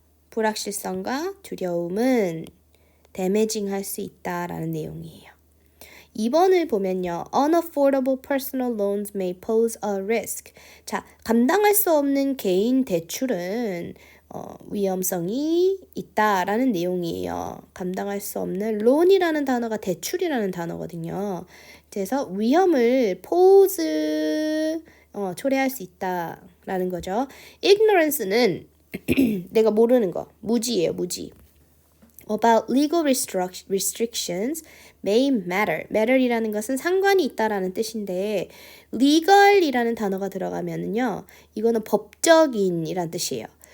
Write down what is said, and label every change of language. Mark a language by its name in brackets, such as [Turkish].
[Korean] 불확실성과 두려움은 damaging 할 수 있다라는 내용이에요. 2번을 보면요. [English] Unaffordable personal loans may pose a risk. [Korean] 자, 감당할 수 없는 개인 대출은 위험성이 있다라는 내용이에요. 감당할 수 없는 loan이라는 단어가 대출이라는 단어거든요. 그래서 위험을 pose 초래할 수 있다라는 거죠. Ignorance는 내가 모르는 거, 무지예요, 무지. [English] About legal restrictions may matter. [Korean] matter이라는 것은 상관이 있다라는 뜻인데 legal이라는 단어가 들어가면은요, 이거는 법적인이란 뜻이에요.